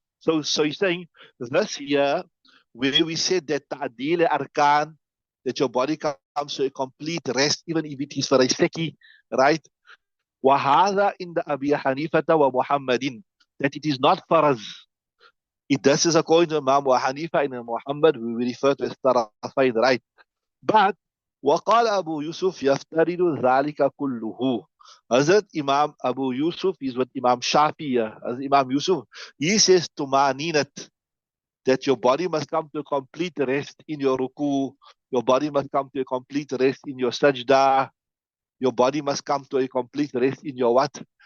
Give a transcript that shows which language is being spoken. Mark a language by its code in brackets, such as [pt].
[en] So he's saying, this here, where we said that Ta'dil Arkan, that your body comes to a complete rest, even if it is for a second, right? [ar] وهذا عند أبي حنيفة ومحمد, [en] that it is not faraz. This is according to Imam Hanifa and Imam Muhammad, we refer to as tarafain, right? But [ar] وقال أبو يوسف يفترض ذلك كله. [en] Hazrat Imam Abu Yusuf is what Imam Shafi, as Imam Yusuf, he says to Maninat, that your body must come to a complete rest in your ruku, your body must come to a complete rest in your sajda, your body must come to a complete rest in your what?